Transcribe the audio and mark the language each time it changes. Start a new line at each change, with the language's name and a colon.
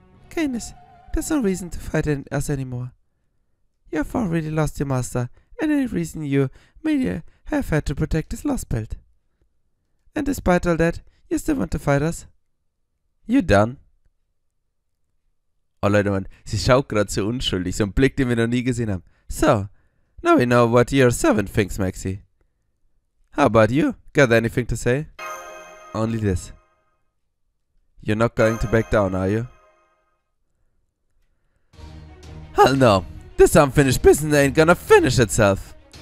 English: Canis, there's no reason to fight us anymore. You have already lost your master, and any reason you may have had to protect is Lostbelt. And despite all that, you still want to fight us? You done?
German: Oh Leute, man, sie schaut gerade so unschuldig, so ein Blick, den wir noch nie gesehen haben.
English: So, now we know what your servant thinks, Maxi. How about you? Got anything to say? Only this. You're not going to back down, are you? Hell no. This unfinished business ain't gonna finish itself.